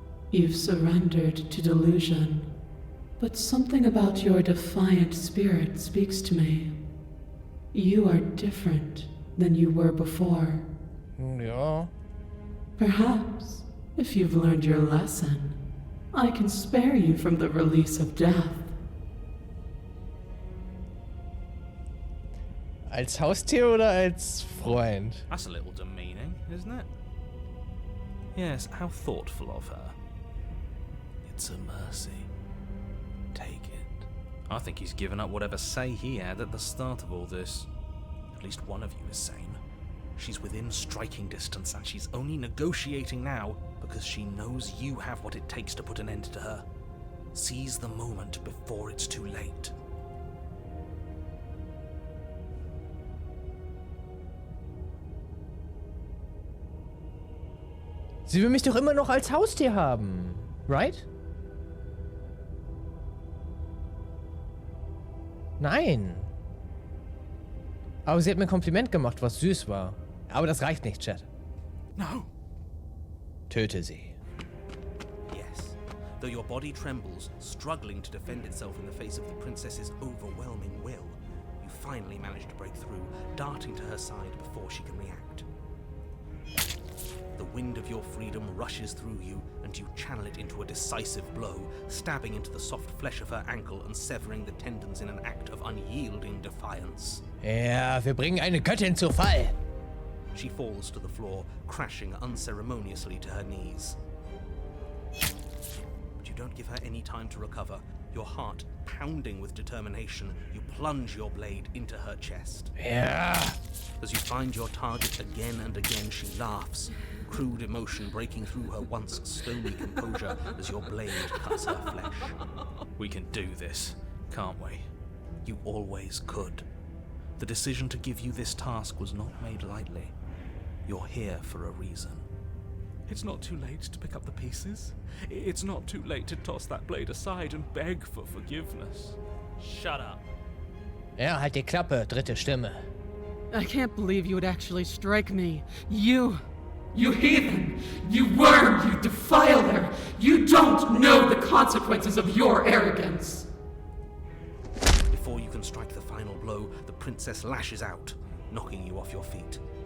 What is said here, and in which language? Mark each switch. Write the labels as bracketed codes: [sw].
[en] You've surrendered to delusion. But something about your defiant spirit speaks to me. You are different than you were before. [de] Ja. [en] Perhaps, if you've learned your lesson, I can spare you from the release of death. [de] Als Haustier oder als Freund? [en] That's a little demeaning, isn't it? Yes, how thoughtful of her. It's a mercy. Take it. I think he's given up whatever say he had at the start of all this. At least one of you is sane. She's within striking distance, and she's only negotiating now because she knows you have what it takes to put an end to her. Seize the moment before it's too late. [de] Sie will mich doch immer noch als Haustier haben, right? Nein. Aber sie hat mir ein Kompliment gemacht, was süß war. Aber das reicht nicht, Chat. [en] No. [de] Töte sie. [en] Yes. Though your body trembles, struggling to defend itself in the face of the princess's overwhelming will, you finally manage to break through, darting to her side before she can react. The wind of your freedom rushes through you, and you channel it into a decisive blow, stabbing into the soft flesh of her ankle and severing the tendons in an act of unyielding defiance. [de] Ja, wir bringen eine Göttin zu Fall. [en] She falls to the floor, crashing unceremoniously to her knees. But you don't give her any time to recover. Your heart pounding with determination, you plunge your blade into her chest. [de] Ja. [en] As you find your target again and again, she laughs, crude emotion breaking through her once stony composure as your blade cuts her flesh. We can do this, can't we? You always could. The decision to give you this task was not made lightly. You're here for a reason. It's not too late to pick up the pieces. It's not too late to toss that blade aside and beg for forgiveness. Shut up. [de] Ja, halt die Klappe, dritte Stimme. [en] I can't believe you would actually strike me. You! You heathen! You worm! You defiler! You don't know the consequences of your arrogance! Before you can strike the final blow, the princess lashes out, knocking you off your feet.